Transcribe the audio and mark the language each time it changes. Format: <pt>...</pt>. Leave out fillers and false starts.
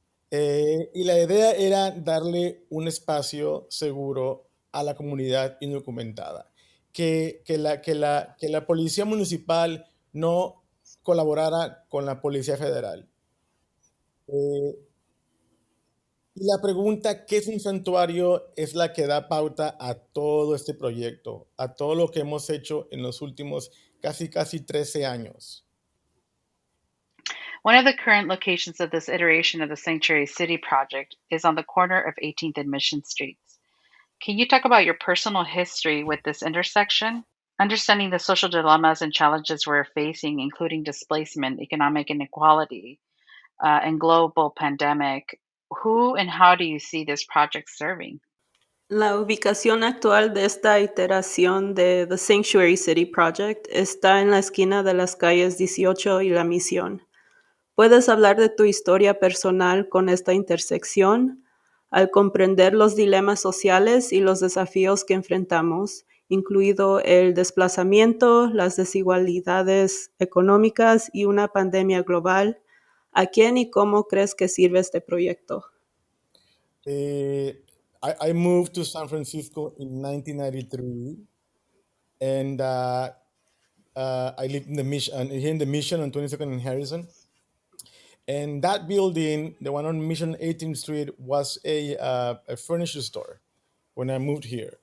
<es>Y la idea era darle un espacio seguro a la comunidad indocumentada, que la policía municipal no colaborara con la policía federal. Eh, y la pregunta, ¿qué es un santuario? Es la que da pauta a todo este proyecto, a todo lo que hemos hecho en los últimos casi 13 años.</es> <en>One of the current locations of this iteration of the Sanctuary City project is on the corner of 18th and Mission Streets. Can you talk about your personal history with this intersection? Understanding the social dilemmas and challenges we're facing, including displacement, economic inequality, and global pandemic, who and how do you see this project serving?</en> <es>La ubicación actual de esta iteración de The Sanctuary City Project está en la esquina de las calles 18 y La Misión. ¿Puedes hablar de tu historia personal con esta intersección? Al comprender los dilemas sociales y los desafíos que enfrentamos, incluido el desplazamiento, las desigualdades económicas y una pandemia global, ¿a quién y cómo crees que sirve este proyecto?</es> <en>I moved to San Francisco in 1993, and I lived in the Mission, here in the Mission on 22nd and Harrison. And that building, the one on Mission 18th Street, was a furniture store when I moved here.</en>